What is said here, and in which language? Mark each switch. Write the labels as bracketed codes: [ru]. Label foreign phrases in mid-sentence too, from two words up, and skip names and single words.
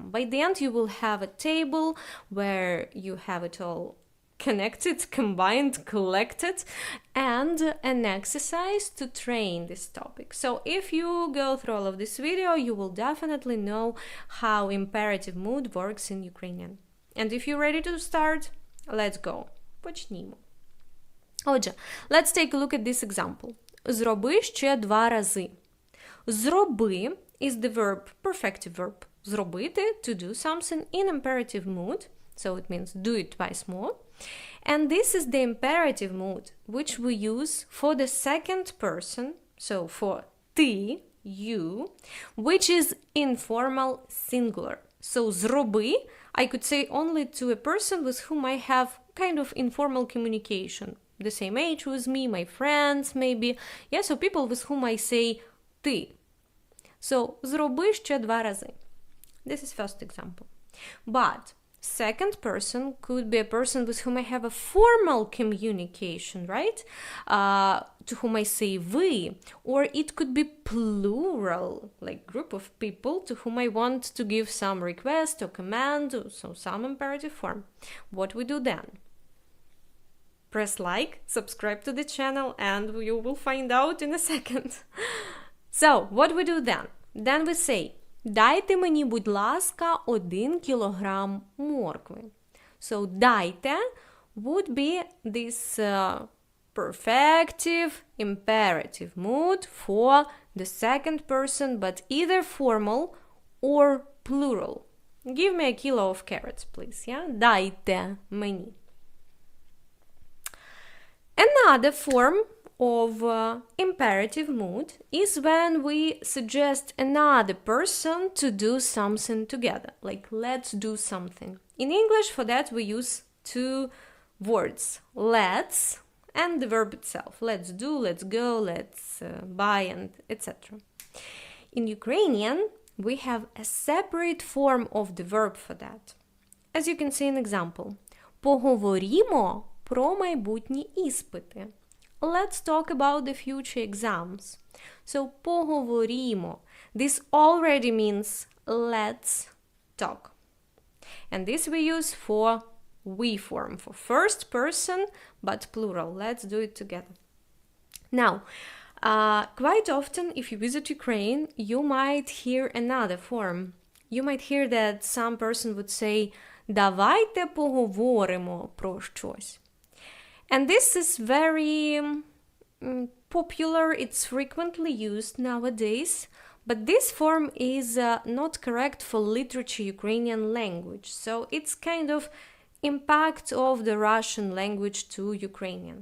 [en] By the end you will have a table where you have it all connected, combined, collected, and an exercise to train this topic. So if you go through all of this video, you will definitely know how imperative mood works in Ukrainian. And if you're ready to start, let's go. [uk] Почнімо. Отже, [en] let's take a look at this example. [uk] Зроби ще 2 рази. [en] Зроби is the verb, perfective verb. Зробити, to do something in imperative mood. So it means do it twice more. And this is the imperative mood, which we use for the second person. So for ти, you, which is informal singular. So зроби, I could say only to a person with whom I have kind of informal communication. The same age with me, my friends maybe. Yeah, so people with whom I say ти. [uk] So, зроби ще 2 рази. [en] This is first example. But second person could be a person with whom I have a formal communication, right? To whom I say ви. Or it could be plural, like group of people to whom I want to give some request or command, so some imperative form. What we do then? Press like, subscribe to the channel, and you will find out in a second. So, what we do then? Then we say, [uk] дайте мені, будь ласка, 1 кілограм моркви. [en] So, дайте would be this perfective, imperative mood for the second person, but either formal or plural. Give me a kilo of carrots, please, yeah? [uk] Дайте мені. [en] Another form of imperative mood is when we suggest another person to do something together, like let's do something. In English, for that, we use 2 words, let's and the verb itself. Let's do, let's go, let's buy, and etc. In Ukrainian, we have a separate form of the verb for that. As you can see in example, [uk] поговоримо про майбутні іспити. [en] Let's talk about the future exams. So, поговоримо. This already means let's talk. And this we use for we form, for first person, but plural. Let's do it together. Now, quite often, if you visit Ukraine, you might hear another form. You might hear that some person would say, [uk] давайте поговоримо про щось. [en] And this is very popular, it's frequently used nowadays, but this form is not correct for literature Ukrainian language, so it's kind of impact of the Russian language to Ukrainian.